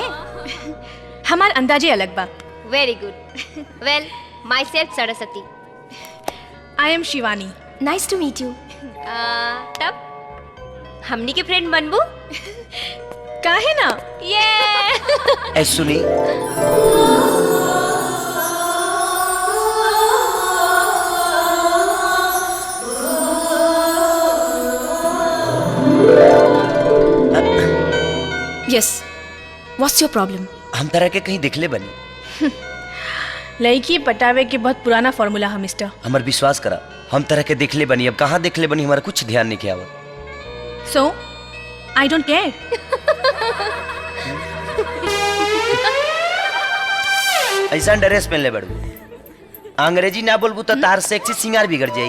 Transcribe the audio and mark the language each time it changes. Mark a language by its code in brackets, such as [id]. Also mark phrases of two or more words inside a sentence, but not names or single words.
[bho] हमार अंदाजे अलग बा। [en] Very good. Well, Myself Saraswati. I am Shivani. Nice to meet you. [bho] तब हमनी के फ्रेंड बनबू? काहे ना? ए सुनी, यस, [en] What's your problem? [bho] हम तरह के कहीं दिखले बनी। लड़की पटावे के बहुत पुराना फॉर्मूला है मिस्टर। हमार विश्वास करा, हम तरह के दिखले बनी। अब कहाँ दिखले बनी हमारा कुछ ध्यान नहीं किया। [en] So I don't care. [bho] ऐसा ड्रेस पहन ले बड़ू, अंग्रेजी ना बोलबू तो तार सेक्सी सिंगार बिगड़ जाई।